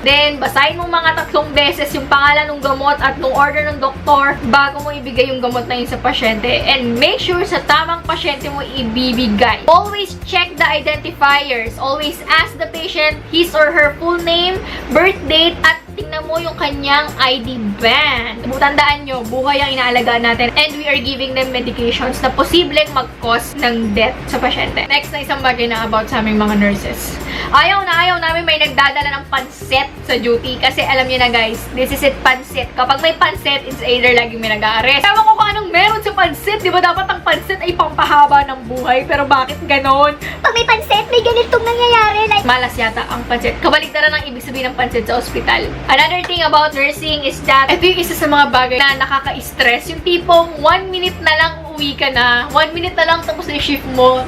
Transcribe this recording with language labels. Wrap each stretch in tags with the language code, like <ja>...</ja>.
<tl>Then, basahin mo mga 3 beses yung pangalan ng gamot at ng order ng doktor bago mo ibigay yung gamot na yun sa pasyente.</tl> <en>And make sure</en> <tl>sa tamang pasyente mo ibibigay.</tl> <en>Always check the identifiers. Always ask the patient his or her full name, birth date, at</en> <tl>tingnan mo yung kanyang ID band. Tandaan nyo, buhay ang inaalagaan natin</tl> <en>and we are giving them medications</en> <tl>na posibleng mag-cause ng death sa pasyente. Next na isang bagay na about sa aming mga nurses. Ayaw namin may nagdadala ng pansit sa duty kasi alam nyo na guys,</tl> <en>this is it,</en> <tl>pansit. Kapag may pansit,</tl> <en>it's either</en> <tl>laging may nag-a-arrest. Ewan ko kung anong meron sa pansit. Di ba dapat ang pansit ay pampahaba ng buhay? Pero bakit ganon? Pag may pansit, may ganitong nangyayari. Like, Malas yata ang pansit. Kabaligtaran ang ibig sabihin ng pansit sa ospital.</tl> <en>Another thing about nursing is that</en> <tl>ito yung isa sa mga bagay na nakaka-stress. Yung tipong 1 minute na lang uwi ka na. 1 minute na lang tapos na yung shift mo.</tl>